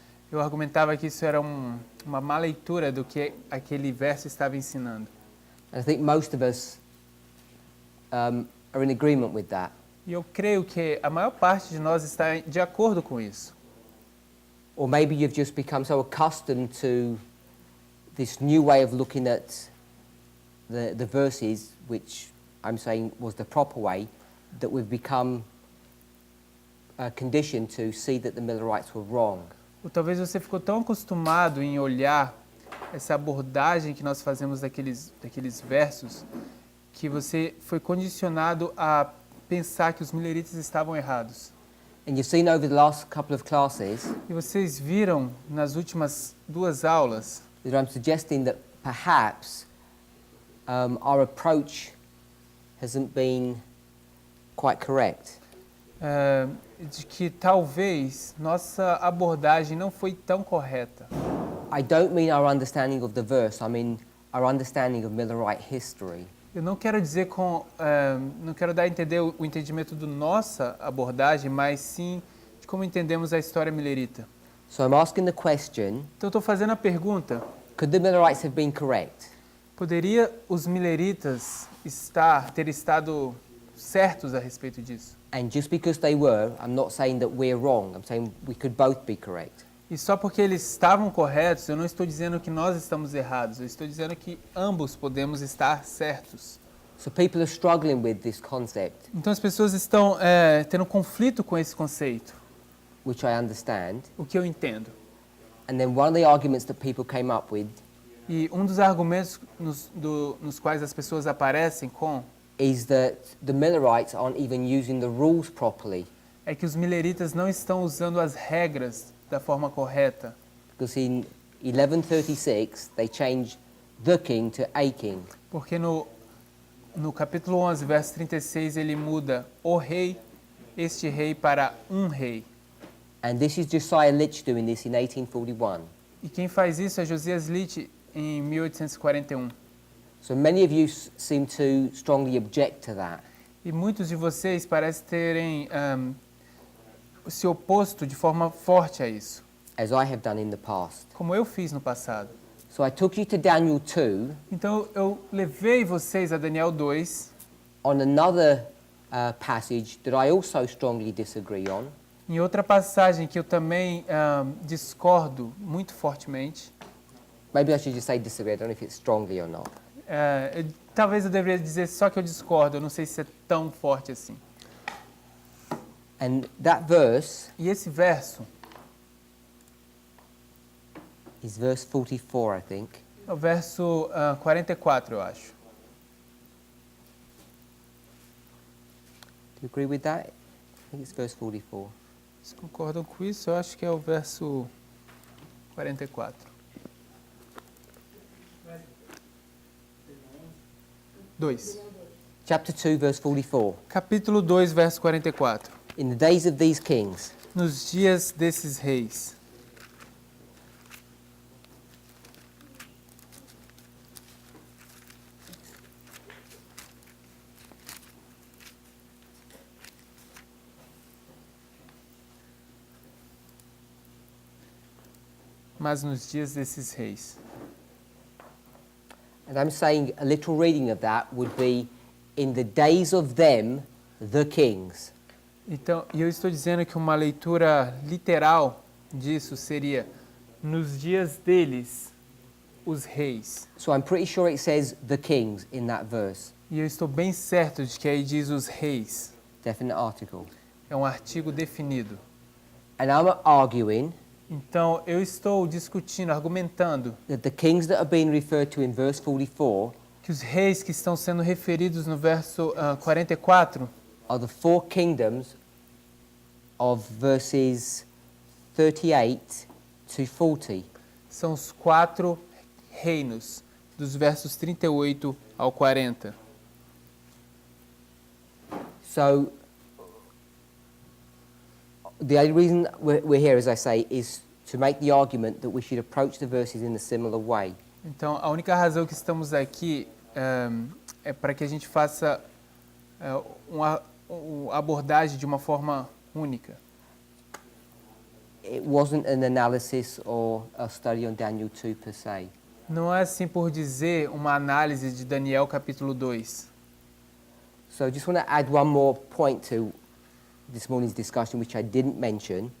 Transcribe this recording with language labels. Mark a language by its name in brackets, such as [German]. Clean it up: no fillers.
[Portuguese] eu argumentava que isso era uma má leitura do que aquele verso estava ensinando. [English] And I think most of us are in agreement with that. [Portuguese] E eu creio que a maior parte de nós está de acordo com isso. [English] Or maybe you've just become so accustomed to this new way of looking at the verses, which I'm saying was the proper way, that we've become conditioned to see that the Millerites were wrong. [Portuguese] Ou talvez você ficou tão acostumado em olhar essa abordagem que nós fazemos daqueles versos, que você foi condicionado a pensar que os mileritas estavam errados. [English] And you've seen over the last couple of classes [Portuguese] E vocês viram nas últimas duas aulas [English] that I'm suggesting that perhaps our approach hasn't been quite correct. [Portuguese] De que talvez nossa abordagem não foi tão correta. [English] I don't mean our understanding of the verse, I mean our understanding of Millerite history. [Portuguese] Eu não quero dizer não quero dar a entender o entendimento da nossa abordagem, mas sim de como entendemos a história milerita. [English] So I'm asking the question, [Portuguese] Então eu estou fazendo a pergunta, [English] could the Millerites have been correct? [Portuguese] poderia os mileritas ter estado certos a respeito disso? [English] And just because they were, I'm not saying that we're wrong, I'm saying we could both be correct. [Portuguese] E só porque eles estavam corretos, eu não estou dizendo que nós estamos errados, eu estou dizendo que ambos podemos estar certos. [English] So people are struggling with this concept, [Portuguese] Então as pessoas estão tendo conflito com esse conceito, [English] which I understand. [Portuguese] o que eu entendo. [English] And then one of the arguments that people came up with [Portuguese] E um dos argumentos nos quais as pessoas aparecem com [English] is that the Millerites aren't even using the rules properly. [Portuguese] é que os mileritas não estão usando as regras da forma correta. [English] Because in 1136, they changed the king to a king. [Portuguese] Porque no capítulo 11, verso 36, ele muda o rei, este rei, para um rei. [English] And this is Josiah Litch doing this in 1841. [Portuguese] E quem faz isso é Josias Litch em 1841. [English] So many of you seem to strongly object to that. [Portuguese] E muitos de vocês parecem terem se oposto de forma forte a isso, [English] As I have done in the past. [Portuguese] como eu fiz no passado. [English] So I took you to Daniel 2 [Portuguese] Então eu levei vocês a Daniel 2, [English] on another passage that I also strongly disagree on. [Portuguese] em outra passagem que eu também discordo muito fortemente. [English] Maybe I should just say disagree, I don't know if it's strongly or not. [Portuguese] Talvez eu deveria dizer só que eu discordo, eu não sei se é tão forte assim. [English] And that verse [Portuguese] E esse verso [English] is verse 44, I think. [Portuguese] é o verso 44, eu acho. [English] Do you agree with that? I think it's verse 44. [Portuguese] Vocês concordam com isso? Eu acho que é o verso 44. [English] 2. Chapter 2, verse 44. [Portuguese] Capítulo 2, verso 44. [English] In the days of these kings, [Portuguese] Nos dias desses reis. Mas nos dias desses reis. [English] and I'm saying a little reading of that would be, in the days of them, the kings. [Portuguese] Então, e eu estou dizendo que uma leitura literal disso seria nos dias deles, os reis. [English] So I'm pretty sure it says the kings in that verse. [Portuguese] E eu estou bem certo de que aí diz os reis. [English] Definite article. [Portuguese] É um artigo definido. [English] And I'm arguing [Portuguese] Então, eu estou discutindo, argumentando [English] that the kings that are being referred to in verse 44 [Portuguese] que os reis que estão sendo referidos no verso 44 [English] are the four kingdoms of verses 38 to 40. [Portuguese] são os 4 reinos, dos versos 38 ao 40. [English] So the only reason we're here, as I say, is to make the argument that we should approach the verses in a similar way. [Portuguese] Então, a única razão que estamos aqui é para que a gente faça uma abordagem de uma forma única. [English] It wasn't an analysis or a study on Daniel 2 per se. [Portuguese] Não é assim por dizer uma análise de Daniel capítulo 2. [English] So I just want to add one more point to this morning's discussion, which I didn't mention.